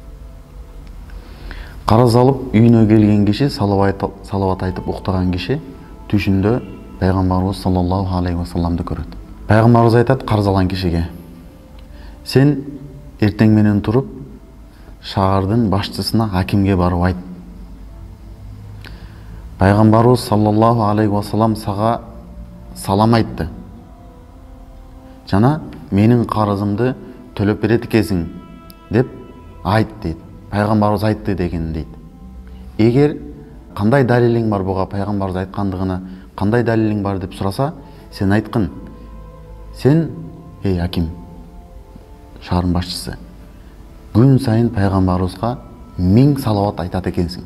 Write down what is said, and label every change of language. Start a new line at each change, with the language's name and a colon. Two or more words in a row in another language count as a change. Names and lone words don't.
Kyrgyz: Карыз алып үйүнө келген киши, салават айтып уктаган киши түшүндө Пайгамбарыбыз
Arabic: صلى الله عليه وسلم
Kyrgyz: көрөт. Пайгамбарыбыз айтат карыз алган кишиге: Сен эртең менен туруп, шаардын башчысына, акимге барып айт. Пайгамбарыбыз
Arabic: صلى الله عليه وسلم
Kyrgyz: сага салам айтты. Жана менин карызымды төлөп берет экенсиң деп айт дейт. Пайгамбарыбыз айтты деген дейт. Эгер кандай далилиң бар буга Пайгамбарыбыз айткандыгына, кандай далилиң бар деп сураса, сен айткын: Сен, эй аким, шаардын башчысы, күн сайын Пайгамбарыбызга 1000 салават айтат экенсиң.